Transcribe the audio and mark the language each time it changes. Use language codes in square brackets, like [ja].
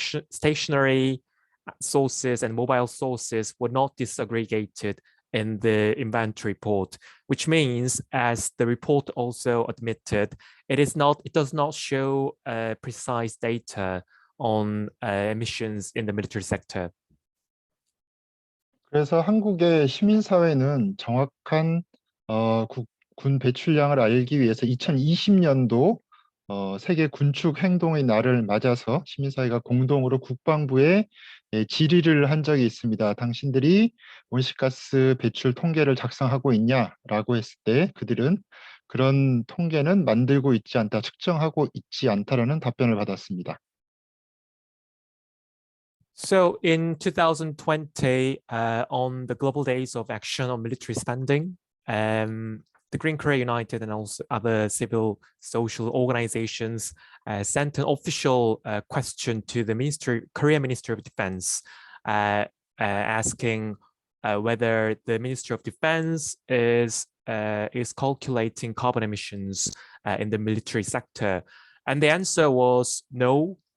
[en] stationary sources and mobile sources were not disaggregated in the inventory report, which means, as the report also admitted, it does not show precise data on emissions in the military sector. [ko] 그래서 한국의 시민사회는 정확한 군 배출량을 알기 위해서 2020년도 세계 군축 행동의 날을 맞아서 시민사회가 공동으로 국방부에 질의를 한 적이 있습니다. 당신들이 온실가스 배출 통계를 작성하고 있냐라고 했을 때 그들은 그런 통계는 만들고 있지 않다, 측정하고 있지 않다라는 답변을 받았습니다. [en] So in 2020, on the Global Days of Action on Military Spending, the Green Korea United and also other civil social organizations sent an official question to the Korea Ministry of Defense, asking whether the Ministry of Defense is calculating carbon emissions in the military sector, and the answer was no.